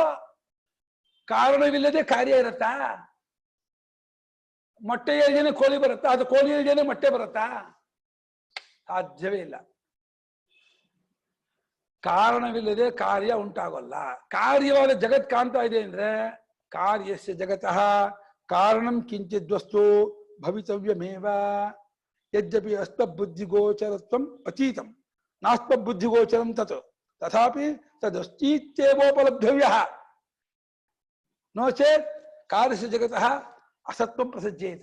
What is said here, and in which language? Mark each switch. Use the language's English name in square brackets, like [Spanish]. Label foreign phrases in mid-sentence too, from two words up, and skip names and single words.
[Kannada] ಕಾರಣವಿಲ್ಲದೆ ಕಾರ್ಯ ಇರತ್ತಾ? ಮೊಟ್ಟೆ ಇಲ್ದೇನೆ ಕೋಳಿ ಬರುತ್ತಾ? ಅದು ಕೋಳಿ ಇಲ್ದೇನೆ ಮೊಟ್ಟೆ ಬರುತ್ತಾ? ಸಾಧ್ಯವೇ ಇಲ್ಲ. ಕಾರಣವಿಲ್ಲದೆ ಕಾರ್ಯ ಉಂಟಾಗಲ್ಲ. ಕಾರ್ಯವಾದ ಜಗತ್ ಕಾಣ್ತಾ ಇದೆ ಅಂದ್ರೆ [Sanskrit] ಕಾರ್ಯಸ್ಯ ಜಗತಃ ಕಾರಣಂ ಕಿಂಚಿದ್ ವಸ್ತು ಭವಿತವ್ಯಮೇವ ಯದ್ಯಪಿ ಅಸ್ಮಬುದ್ಧಿಗೋಚರತ್ವಂ ಅತೀತಂ ನಾಸ್ಮಬುದ್ಧಿಗೋಚರಂ ತತ್ ತಥಾಪಿ ತದಸ್ತೀತ್ಯೇವೋಪಲಬ್ಧವ್ಯಃ ನೋ ಚೇತ್ ಕಾರ್ಯಸ್ಯ ಜಗತಃ ಅಸತ್ವಂ ಪ್ರಸಜ್ಯೇತ.